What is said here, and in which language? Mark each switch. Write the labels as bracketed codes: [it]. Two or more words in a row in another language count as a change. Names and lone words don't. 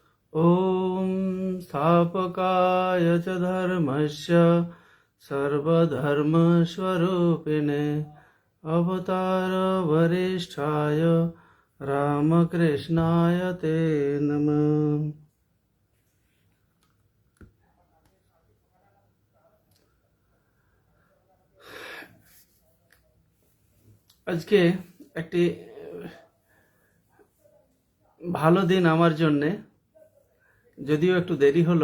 [sa] ॐ स्थापकाय च धर्मस्य सर्वधर्मस्वरूपिणे अवतारवरिष्ठाय रामकृष्णाय ते नमः। [bn] আজকে একটি ভালো দিন আমার জন্যে, যদিও একটু দেরি হলো।